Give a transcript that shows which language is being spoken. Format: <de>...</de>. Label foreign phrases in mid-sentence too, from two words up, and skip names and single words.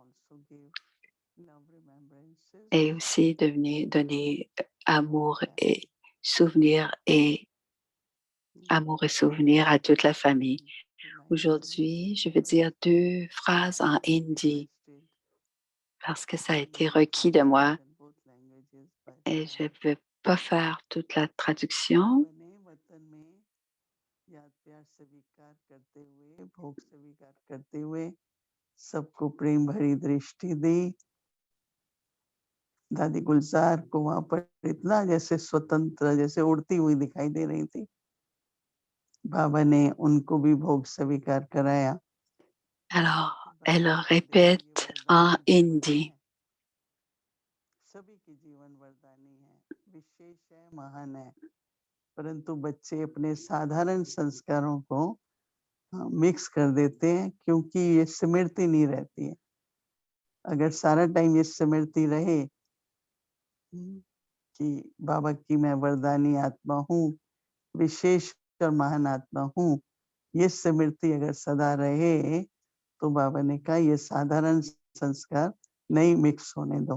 <fr>Et aussi donner amour et souvenir et Amour et souvenirs à toute la famille. Aujourd'hui, je veux dire 2 phrases en hindi parce que ça a été requis de moi et je ne veux pas faire toute la traduction.</fr> <hi>सबको प्रेम भरी दृष्टि दी। दादी गुलजार को वहां पर इतना जैसे स्वतंत्र जैसे उड़ती हुई दिखाई दे रही थी। बाबा ने उनको भी भोग स्वीकार कराया।</hi> <fr>Alors, elle répète en hindi.</fr> <hi>सभी के जीवन वरदानी है, विशेष है, महान है, परंतु बच्चे अपने साधारण संस्कारों को मिक्स कर देते हैं क्योंकि ये स्मृति नहीं रहती है। अगर सारा टाइम ये स्मृति रहे कि बाबा की मैं वरदानी आत्मा हूँ, विशेष और महान आत्मा हूँ, ये स्मृति अगर सदा रहे तो बाबा ने कहा ये साधारण संस्कार नहीं मिक्स होने दो।</hi>